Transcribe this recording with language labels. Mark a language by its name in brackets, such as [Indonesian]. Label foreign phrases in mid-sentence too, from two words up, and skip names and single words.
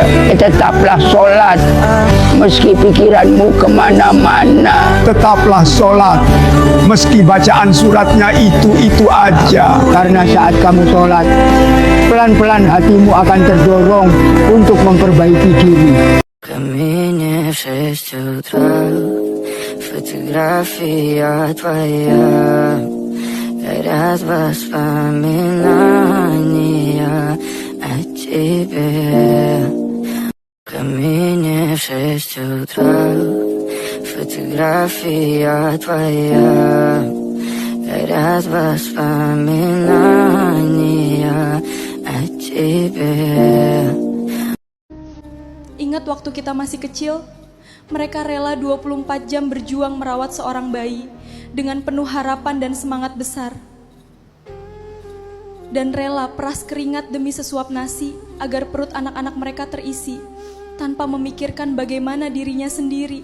[Indonesian] Tetaplah sholat meski pikiranmu kemana-mana. Tetaplah sholat meski bacaan suratnya itu aja. Karena saat kamu sholat, pelan-pelan hatimu akan terdorong untuk memperbaiki diri. [Russian] Камине в 6 утра, фотография твоя, горят воспоминания о тебе. Камине в 6 утра, фотография твоя, горят воспоминания о тебе. [Indonesian] Ingat waktu kita masih kecil, mereka rela 24 jam berjuang merawat seorang bayi dengan penuh harapan dan semangat besar. Dan rela peras keringat demi sesuap nasi agar perut anak-anak mereka terisi, tanpa memikirkan bagaimana dirinya sendiri.